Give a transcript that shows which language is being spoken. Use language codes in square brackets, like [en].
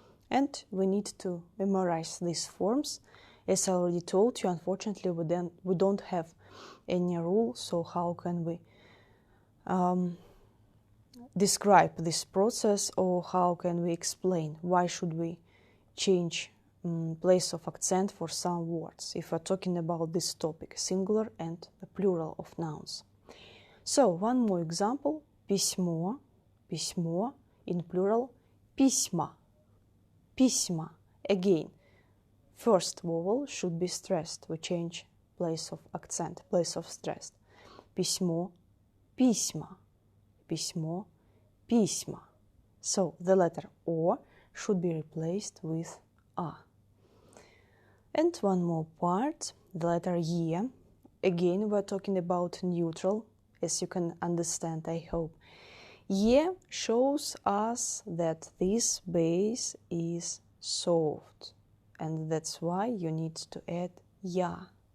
[en] And we need to memorize these forms. As I already told you, unfortunately, we don't have any rule, so how can we describe this process, or how can we explain why should we change place of accent for some words if we're talking about this topic, singular and the plural of nouns. So, one more example. [ru] Письмо, письмо, [en] in plural, [ru] письма, письма. [en] Again, first vowel should be stressed. We change place of accent, place of stress. [ru] Письмо, письма, письмо, письма. [en] So, the letter O should be replaced with A. And one more part, the letter E. Again, we're talking about neutral, as you can understand, I hope. E shows us that this base is soft, and that's why you need to add я.